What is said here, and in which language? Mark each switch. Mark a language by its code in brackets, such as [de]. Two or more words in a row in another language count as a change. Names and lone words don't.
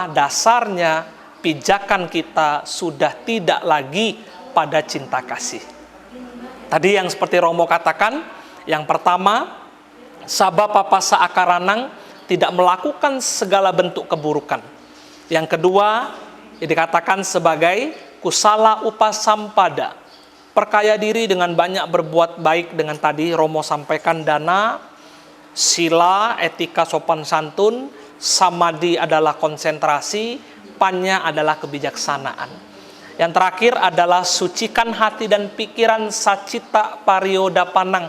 [id] Dasarnya pijakan kita sudah tidak lagi pada cinta kasih. Tadi yang seperti Romo katakan, yang pertama, [pi] sabapapa saakaranang, [id] tidak melakukan segala bentuk keburukan. Yang kedua, dikatakan sebagai [pi] kusala upasampada. [id] Perkaya diri dengan banyak berbuat baik, dengan tadi Romo sampaikan dana, sila, etika sopan santun, samadhi adalah konsentrasi, panya adalah kebijaksanaan. Yang terakhir adalah sucikan hati dan pikiran, [pi] sacita parioda panang.